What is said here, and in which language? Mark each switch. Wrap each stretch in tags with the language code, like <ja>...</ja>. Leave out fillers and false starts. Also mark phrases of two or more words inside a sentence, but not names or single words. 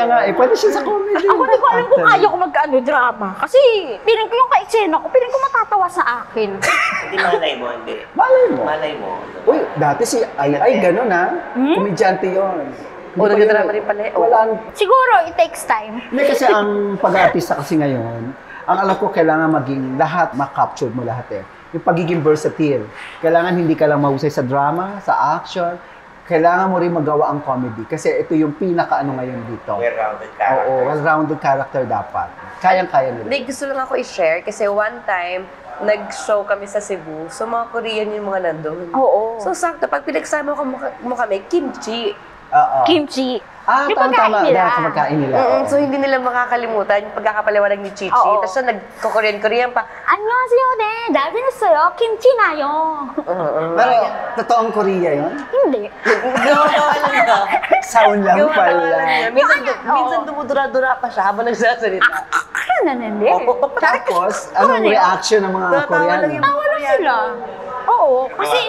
<tl>ganun. nga, pwede siya sa comedy. Ako di ko alam kung kaya ko drama. Kasi, piling ko yung ka-eksena ko, piling ko matatawa sa akin. Hindi malay mo, hindi. Malay mo. Malay mo. Uy, dati si ay ganun ha. Komedyante yun. O, nagdrama rin pala eh. O. Wala. Siguro,</tl> <en>it takes time.</en> <tl>Hindi kasi ang pag-aartista kasi ngayon, ang alam ko kailangan maging lahat, ma-capture mo lahat eh. Yung pagiging versatile. Kailangan hindi ka lang mahusay sa drama, sa action. Kailangan mo rin magawa ang comedy. Kasi ito yung pinaka-ano ngayon dito.</tl> <en>Well-rounded character.</en> <tl>Oo,</tl> <en>well-rounded character</en> <tl>dapat. Kayang-kaya nila. Hindi, gusto lang ako i-share kasi</tl> <en>one time,</en> <tl>nag-show kami sa Cebu. So, mga Korean yung mga nandun. Oo. So, sakto, pag pinagsama mo kami, kimchi. Oo. Kimchi. Yung Yung pagkain tama, nila. dahil sa pagkain nila. oo. So, hindi nila makakalimutan yung pagkakapaliwanag ni Chichi. Oo. Tapos siya nagko-Korean-Korean pa.</tl> <ko>안녕하세요, 네. 잘 지냈어요. 김치 나요.</ko> <tl>Pero, totoong Korea yun? Hindi. Gawa lang niya. Sound lang Gawa pala. lang niya. Minsan, Oo. minsan dumudura-dura pa siya habang nagsasalita. Ano hindi? Tapos, anong reaction ng mga Natawa lang Koreano? yung Tawa lang sila. Oo, kasi...</tl>